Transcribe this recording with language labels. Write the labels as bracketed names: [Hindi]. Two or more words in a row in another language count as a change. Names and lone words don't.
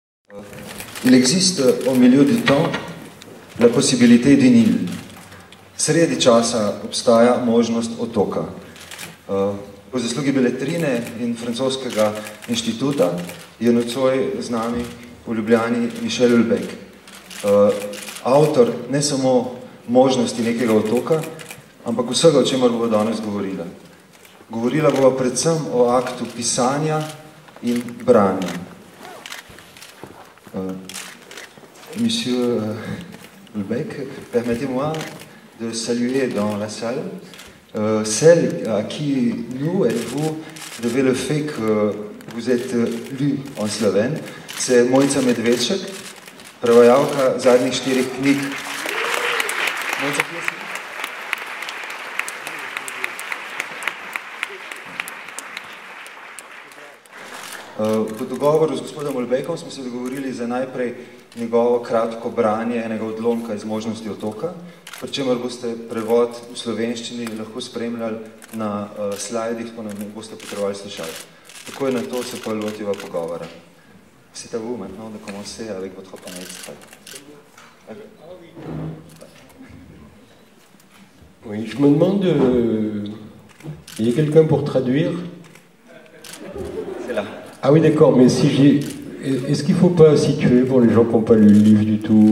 [French] Il existe au milieu du temps la possibilité d'une île. [Slovenian] Sredi časa obstaja možnost otoka. Po zaslugi Beletrine in francoskega inštituta je nocoj z nami v Ljubljani Michel Houellebecq. Avtor ne samo možnosti nekega otoka, ampak vsega, o čemer bo danes govorila. Govorila bo predvsem o aktu pisanja in branja. [French] Monsieur Houellebecq, permettez-moi de saluer dans la salle celle à qui nous et vous devez le fait que vous êtes lu en slovène. C'est Mojca Medvedček, [Slovenian] prevajalka zadnjih 4 knjig. Mojca, kje si? Po dogovoru z gospodom Houellebecqom smo se dogovorili za najprej njegovo kratko branje enega odlomka iz možnosti otoka, pri čemer boste prevod v slovenščini lahko spremljali na slajdih, pa nam boste potrebovali slušati. Takoj na to se pa lotiva pogovora. [French] C'est à vous maintenant de commencer avec votre premier extrait. Oui, je me demande, il y a quelqu'un pour traduire? C'est là. Ah oui, d'accord, mais si j'ai... Est-ce qu'il ne faut pas situer pour les gens qui n'ont pas lu le livre du tout?